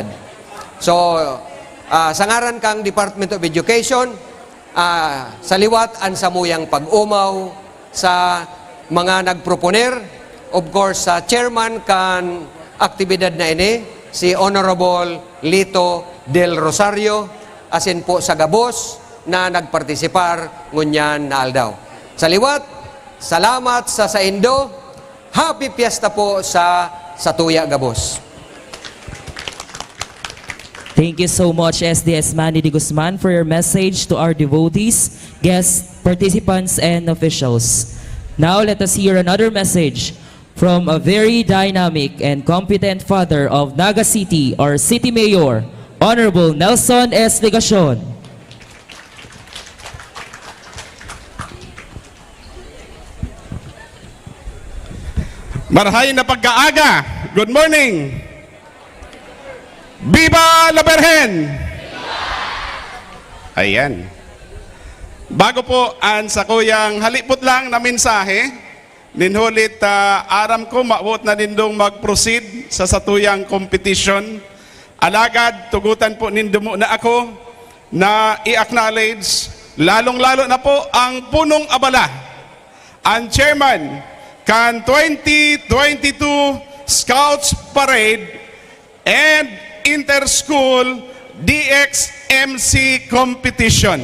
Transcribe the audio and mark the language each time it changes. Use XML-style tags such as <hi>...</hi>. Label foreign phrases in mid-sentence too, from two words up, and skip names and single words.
<bik>So, sa ngaran kang Department of Education, sa liwat ang samuyang pag-umaw sa mga nagproponer,</bik> <en>of course,</en> <bik>sa chairman kan aktibidad na ini, si Honorable Lito Del Rosario, asin po sa gabos na nagpartisipar ngunyan na aldaw. Sa liwat, salamat sa Indo, happy fiesta po sa Tuya Gabos.</bik> <en>Thank you so much, SDS Manny de Guzman, for your message to our devotees, guests, participants, and officials. Now, let us hear another message from a very dynamic and competent father of Naga City, our City Mayor, Honorable Nelson S. Ligacion.</en> <bik>Marahay na pagkaaga.</bik> <en>Good morning.</en> <es>Viva la Virgen!</es> <bik>Ayan. Bago po ang sakuyang halipot lang na mensahe, ninhulit aram ko maabot na nindong mag-proceed sa satuyang competition. Alagad, tugutan po nindumo na ako na i-acknowledge, lalong-lalo na po ang punong abala, ang chairman kan 2022 Scouts Parade and Inter-School DXMC Competition.</bik>